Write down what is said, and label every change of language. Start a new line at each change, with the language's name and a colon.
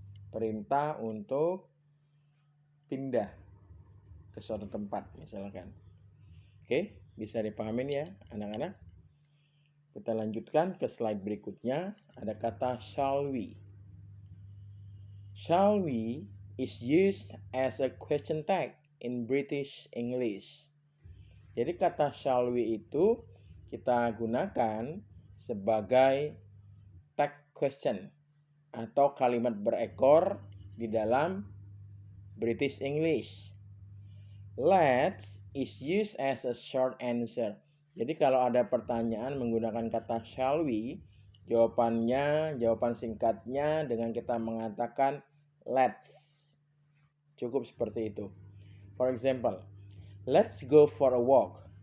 Indonesian: Perintah untuk pindah ke suatu tempat misalkan. Oke, bisa dipahamin ya anak-anak? Kita lanjutkan ke slide berikutnya. Ada kata shall we.
English: Shall we is used as a question tag in British English.
Indonesian: Jadi kata shall we itu kita gunakan sebagai tag question atau kalimat berekor di dalam British English.
English: Let's is used as a short answer.
Indonesian: Jadi kalau ada pertanyaan menggunakan kata shall we, jawaban singkatnya dengan kita mengatakan let's. Cukup seperti itu.
English: For example, let's go for a walk.